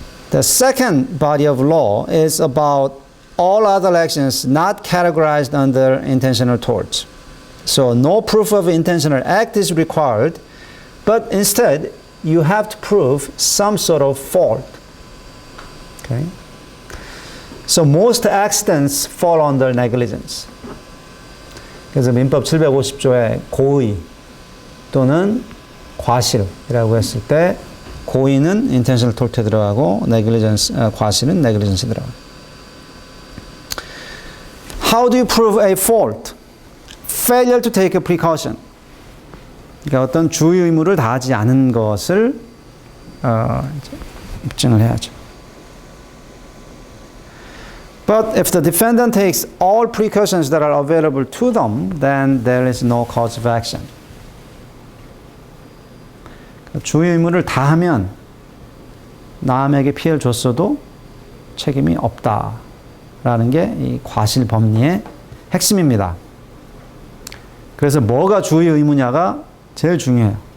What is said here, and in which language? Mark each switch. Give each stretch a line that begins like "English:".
English: The second body of law is about all other actions not categorized under intentional torts. So no proof of intentional act is required, but instead you have to prove some sort of fault. Okay? So most accidents fall under negligence.
Korean: 그래서 민법 750조의 고의 또는 과실이라고 했을 때 고의는 intentional tort에 들어가고 negligence, 과실은 negligence에 들어가고.
English: How do you prove a fault? Failure to take a precaution.
Korean: 그러니까 어떤 주의 의무를 다하지 않은 것을 입증을 해야죠.
English: But if the defendant takes all precautions that are available to them, then there is no cause of action.
Korean: 주의 의무를 다하면 남에게 피해를 줬어도 책임이 없다라는 게 이 과실법리의 핵심입니다. 그래서 뭐가 주의 의무냐가 제일 중요해요.